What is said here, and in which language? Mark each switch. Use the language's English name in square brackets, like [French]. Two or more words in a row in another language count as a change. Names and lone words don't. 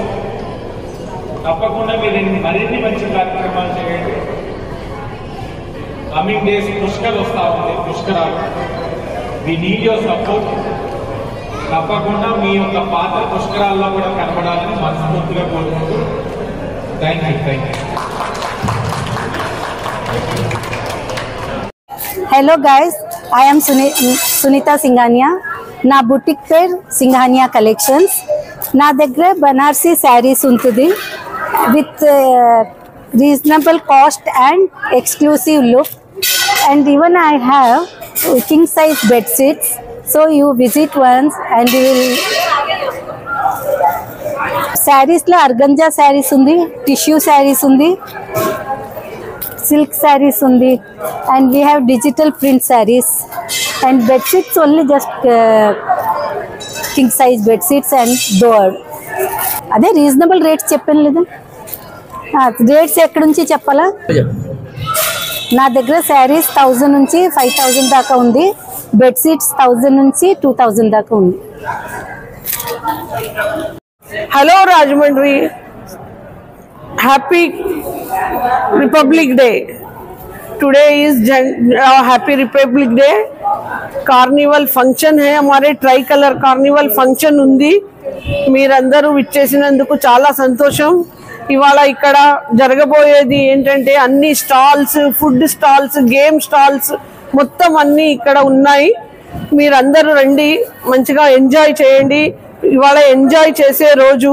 [Telugu] తప్పకుండా మీరు మరిన్ని మంచి కార్యక్రమాలు చేయండి. [English] coming days [Telugu] పుష్కరాలు వస్తూ ఉంది. పుష్కరాలు [English] we need your support. [Telugu] తప్పకుండా మీ యొక్క పాత్ర పుష్కరాల్లో కూడా కనపడాలని మనస్ఫూర్తిగా కోరుకుంటూ [English] thank you. hello guys, I am Sunita Singhania. [Telugu] నా బుటిక్ పేరు సింఘానియా కలెక్షన్స్. నా దగ్గర బనారసీ శారీస్ ఉంటుంది [English] with reasonable cost and exclusive look. and even I have king size bed sheets. so you visit once and you will. [Telugu] శారీస్లో ఆర్గంజా శారీస్ ఉంది, టిష్యూ శారీస్ ఉంది, [English] silk sarees [Telugu] undi, [English] and we have digital print sarees and bed sheets only just king size bed sheets and door. [Telugu] అదే [English] reasonable rates [Telugu] చెప్పాను లేదా? రేట్స్ ఎక్కడి నుంచి చెప్పాలా? నా దగ్గర శారీస్ 1000 నుంచి 5000 దాకా ఉంది. [English] bed sheets [Telugu] 1000 నుంచి 2000 దాకా ఉంది. హలో రాజమండ్రి, [English] happy republic day. today is happy republic day. carnival function [Hindi] है हमारे. [English] tri colour carnival function [Hindi] ఉంది. [Telugu] మీరందరూ విచ్చేసినందుకు చాలా సంతోషం. ఇవాళ ఇక్కడ జరగబోయేది ఏంటంటే అన్ని స్టాల్స్, [English] food stalls, game stalls [Telugu] మొత్తం అన్ని ఇక్కడ ఉన్నాయి. మీరందరూ రండి, మంచిగా ఎంజాయ్ చేయండి. ఇవాళ ఎంజాయ్ చేసే రోజు.